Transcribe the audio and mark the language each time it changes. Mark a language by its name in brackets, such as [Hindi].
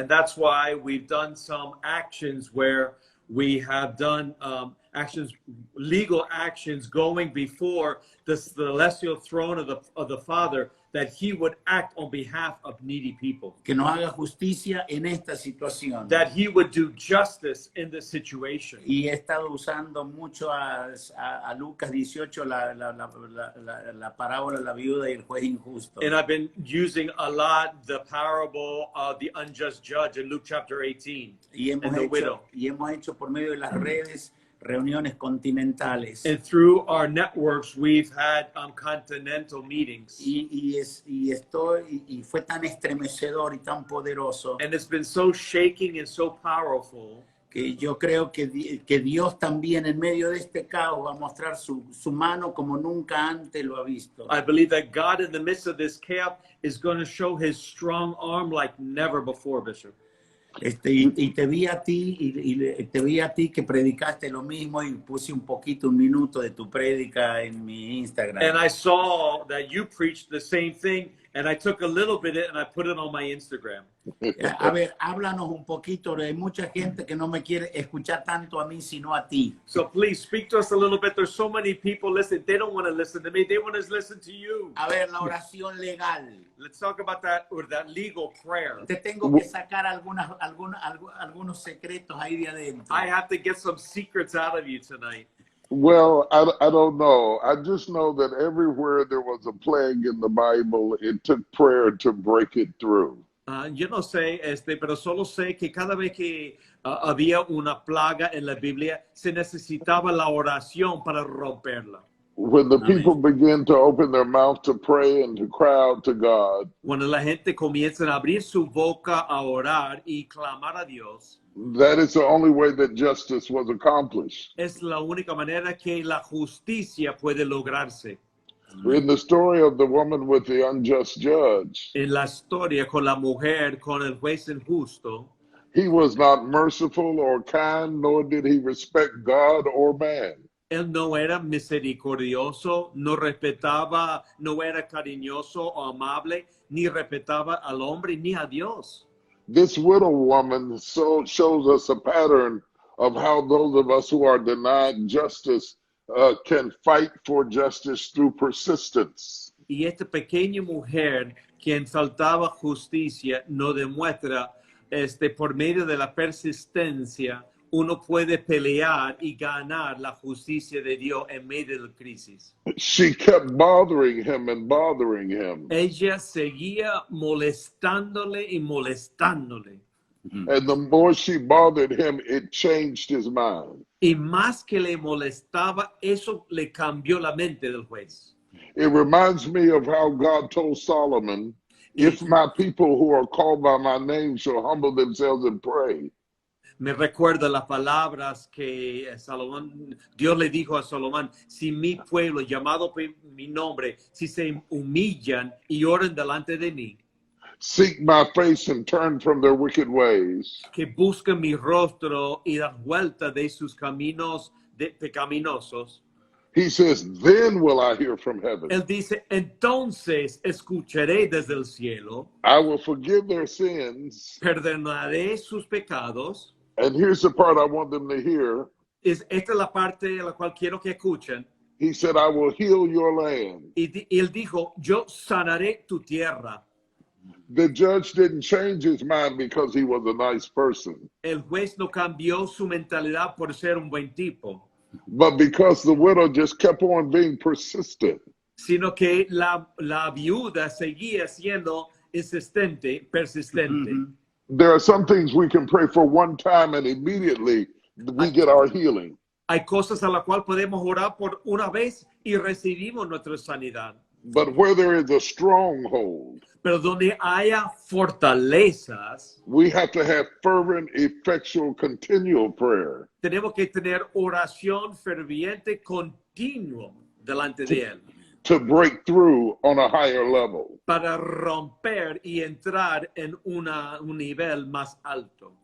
[English] And that's why we've done some actions where we have done legal actions going before the celestial throne of the Father, that he would act on behalf of needy people, [Spanish] Que nos haga justicia en esta situación. [English] that he would do justice in this situation. [Spanish] Y he estado usando mucho a Lucas 18, la parábola de la viuda y el juez injusto. [English] And I've been using a lot the parable of the unjust judge in Luke chapter 18 [Spanish] Y [English] and the widow. [Spanish] hemos hecho por medio de las redes reuniones continentales. [English] And through our networks, we've had continental meetings. [Spanish] Y fue tan estremecedor y tan poderoso [English] And it's been so shaking and so powerful [Spanish] que yo creo que Dios también en medio de este caos va a mostrar su mano como nunca antes lo ha visto. [English] I believe that God, in the midst of this chaos, is going to show his strong arm like never before, Bishop. [Spanish] Y te vi a ti te vi a ti que predicaste lo mismo y puse un minuto de tu prédica en mi Instagram. [English] And I saw that you preached the same thing, and I took a little bit of it and I put it on my Instagram. [Spanish] A ver, háblanos un poquito. Hay mucha gente que no me quiere escuchar tanto a mí, sino a ti. [English] So please speak to us a little bit. There's so many people listening. They don't want to listen to me. They want to listen to you. [Spanish] A ver, la oración legal. [English] Let's talk about that, or that legal prayer. [Spanish] Te tengo que sacar algunos secretos ahí de adentro. [English] I have to get some secrets out of you tonight. Well, I don't know. I just know that everywhere there was a plague in the Bible, it took prayer to break it through. [Spanish] Yo no sé, pero solo sé que cada vez que había una plaga en la Biblia, se necesitaba la oración para romperla. [English] When the people begin to open their mouth to pray and to cry out to God, [Spanish] Cuando la gente comienza a abrir su boca a orar y clamar a Dios, [English] that is the only way that justice was accomplished. [Spanish] es la única manera que la justicia puede lograrse. [English] In the story of the woman with the unjust judge, [Spanish] En la historia con la mujer, con el juez injusto, [English] he was not merciful or kind, nor did he respect God or man. [Spanish] él no era misericordioso, no respetaba, no era cariñoso o amable, ni respetaba al hombre ni a Dios. [English] This widow woman shows us a pattern of how those of us who are denied justice can fight for justice through persistence. [Spanish] Y esta pequeña mujer, quien faltaba justicia, nos demuestra, por medio de la persistencia, uno puede pelear y ganar la justicia de Dios en medio de la crisis. [English] She kept bothering him and bothering him. [Spanish] Ella seguía molestándole y molestándole. [English] And the more she bothered him, it changed his mind. [Spanish] Y más que le molestaba, eso le cambió la mente del juez. [English] It reminds me of how God told Solomon, if my people who are called by my name shall humble themselves and pray. [Spanish] Me recuerda las palabras que Salomón, Dios le dijo a Salomón, si mi pueblo llamado por mi nombre, si se humillan y oran delante de mí, [English] seek my face and turn from their wicked ways, [Spanish] que busquen mi rostro y dar vuelta de sus caminos pecaminosos. [English] he says, then will I hear from heaven. [Spanish] Él dice, entonces escucharé desde el cielo, [English] I will forgive their sins. [Spanish] perdonaré sus pecados. [English] And here's the part I want them to hear. [Spanish] Esta es la parte a la cual quiero que escuchen. [English] He said, I will heal your land. [Spanish] Y él dijo, yo sanaré tu tierra. [English] The judge didn't change his mind because he was a nice person, [Spanish] El juez no cambió su mentalidad por ser un buen tipo, [English] but because the widow just kept on being persistent. [Spanish] sino que la viuda seguía siendo persistente. [English] There are some things we can pray for one time and immediately we get our healing. [Spanish] Hay cosas a las cuales podemos orar por una vez y recibimos nuestra sanidad. [English] But where there is a stronghold, [Spanish] Pero donde haya fortalezas, [English] we have to have fervent, effectual, continual prayer [Spanish] tenemos que tener oración ferviente continuo delante de Él [English] to break through on a higher level. [Spanish] para romper y entrar en un nivel más alto.